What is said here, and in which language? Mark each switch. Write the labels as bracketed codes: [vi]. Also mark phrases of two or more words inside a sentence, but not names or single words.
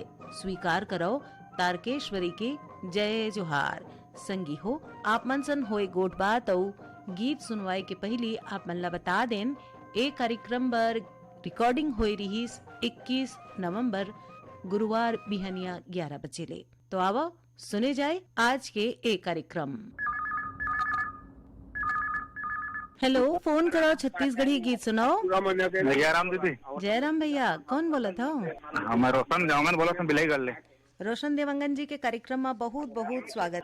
[hne] स्वीकार करो तारकेश्वरी के जय जोहार। संगी हो आप मन सन होए गोट बात औ गीत सुनवाए के पहले आप मन ला बता देन ए कार्यक्रम बर रिकॉर्डिंग होए रहीस 21 नवंबर गुरुवार बिहनिया 11 बजे ले। तो आवो सुने जाए आज के एक कार्यक्रम। हेलो, फोन करो छत्तीसगढ़ी गीत सुनाओ। जयराम दीदी। जयराम भैया, कौन बोला था? मैं रोशन देवंगन बोला था बिलाई कर ले। रोशन देवंगन जी के कार्यक्रम में बहुत बहुत स्वागत।